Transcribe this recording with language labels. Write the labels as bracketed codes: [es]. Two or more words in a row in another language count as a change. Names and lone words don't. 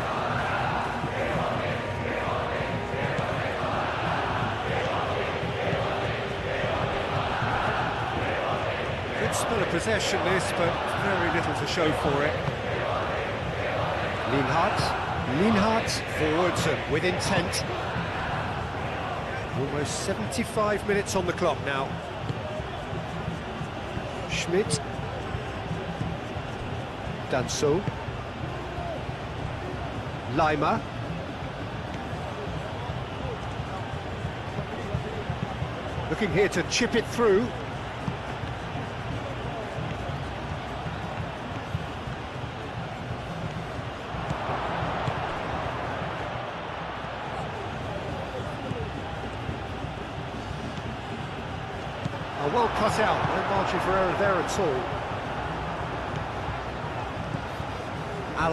[en] Spell of possession this, but very little to show for it. Lienhart forwards and with intent. Almost 75 minutes on the clock now. Schmidt. Danso. Lima. Looking here to chip it through. Well cut out, no margin for error there at all.